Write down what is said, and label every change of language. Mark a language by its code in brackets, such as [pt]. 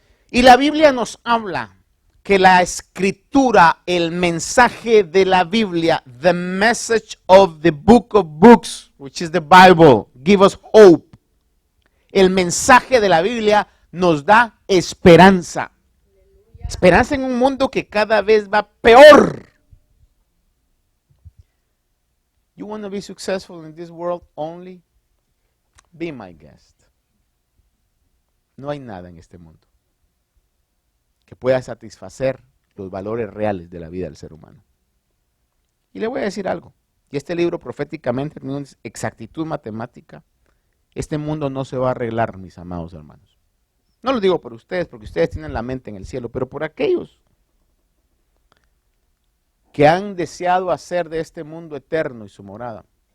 [es] Y la Biblia nos habla que la escritura, el mensaje de la Biblia, [en] the message of the book of books, which is the Bible, give us hope. [es] El mensaje de la Biblia nos da esperanza. Esperanza en un mundo que cada vez va peor. [en] You want to be successful in this world only? Be my guest. [es] No hay nada en este mundo que pueda satisfacer los valores reales de la vida del ser humano. Y le voy a decir algo, y este libro proféticamente tiene una exactitud matemática. Este mundo no se va a arreglar, mis amados hermanos. No lo digo por ustedes, porque ustedes tienen la mente en el cielo, pero por aquellos que han deseado hacer de este mundo eterno y su morada.